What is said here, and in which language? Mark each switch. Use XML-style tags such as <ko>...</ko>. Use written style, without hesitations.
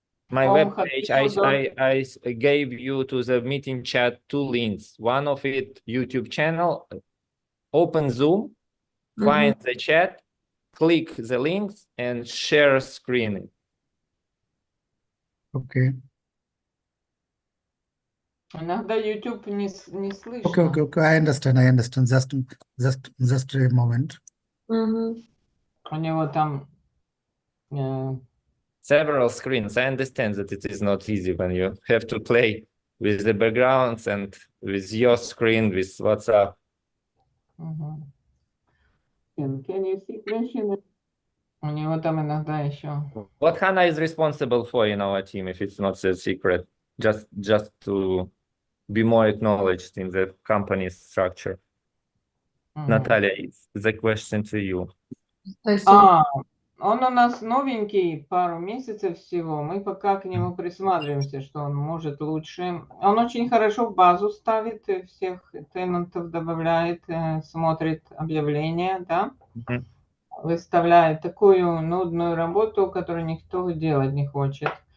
<en>My web page, I gave you to the meeting chat 2 links. One of it, YouTube channel. Open Zoom, find the chat, click the links and share screen. Okay.</en> <ru>Иногда YouTube не слышно.</ru> <en>Okay. I understand. Just a moment.</en> <ru>У него там...</ru> <en>Several screens. I understand that it is not easy when you have to play with the backgrounds and with your screen, with WhatsApp. Can you see question?</en> <ru>У него там иногда еще...</ru> <en>What Hannah is responsible for in our team, if it's not a secret, just to be more acknowledged in the company's structure. Natalia, it's the question to you.</en> <ru>Он у нас новенький, пару месяцев всего. Мы пока к нему присматриваемся, что он может лучше. Он очень хорошо в базу ставит, всех тенантов добавляет, смотрит объявления, да? Выставляет такую нудную работу, которую никто делать не хочет.</ru>